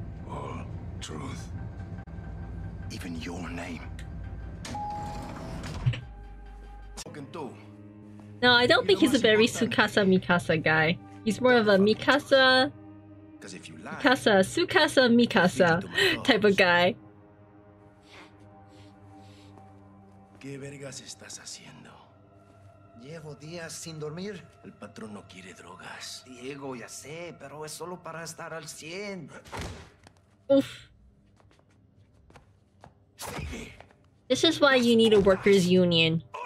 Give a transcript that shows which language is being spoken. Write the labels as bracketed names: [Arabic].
[English] All truth. Even your name. No, I don't think he's a very Sukasa Mikasa guy. He's more of a Mikasa, Sukasa Mikasa type of guy. [Spanish] ¿Qué vergas estás haciendo? Llevo días sin dormir. El patrón no quiere drogas. Diego, ya sé, pero es solo para estar al 100. Oof. [English] This is why you need a workers' union.